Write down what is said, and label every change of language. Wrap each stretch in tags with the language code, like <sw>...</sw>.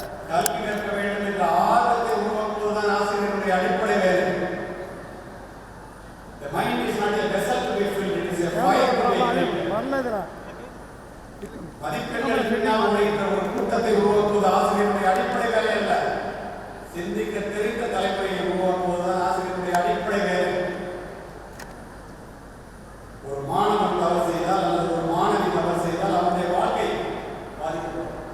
<ta>கல்வி கற்க வேண்டும் என்ற ஆர்வத்தை உருவாக்குவதுதான் ஆசிரியர்களுடைய அடிப்படை வேலை.</ta> <en>The mind is not a vessel to be filled, it is a fire to be ignited.</en> <ta>மதிப்பெண்கள் பின்னால் உழைக்கிற ஒரு கூட்டத்தை உருவாக்குவது ஆசிரியருடைய அடிப்படை வேலை அல்ல. சிந்திக்க தெரிந்த தலைமுறையை உருவாக்குவதுதான் ஆசிரியருடைய அடிப்படை வேலை. ஒரு மாணவன் தவறு செய்தால் அல்லது ஒரு மாணவி தவறு செய்தால் அவனுடைய வாழ்க்கை பாதிக்கப்படும்.</ta>